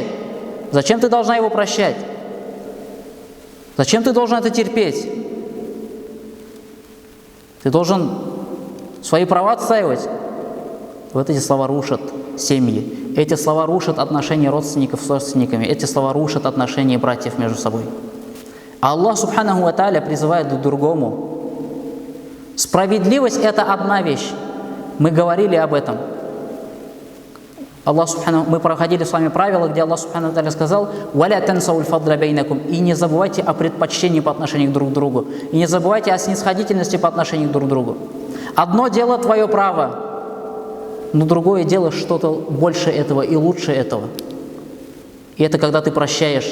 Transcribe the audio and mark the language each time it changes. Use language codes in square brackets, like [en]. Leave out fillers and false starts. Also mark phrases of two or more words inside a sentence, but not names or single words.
[ru] Зачем ты должна его прощать? Зачем ты должен это терпеть? Ты должен свои права отстаивать. Вот эти слова рушат семьи. Эти слова рушат отношения родственников с родственниками. Эти слова рушат отношения братьев между собой. А Аллах [ar] سبحانه وتعالى [ru] призывает к другому. Справедливость – это одна вещь. Мы говорили об этом. Мы проходили с вами правила, где Аллах [ar] سبحانه وتعالى [ru] сказал: [ar] «ولا تنسوا الفضل بينكم». [ru] И не забывайте о предпочтении по отношению друг к другу. И не забывайте о снисходительности по отношению друг к другу. Одно дело твое право, но другое дело что-то больше этого и лучше этого. И это когда ты прощаешь.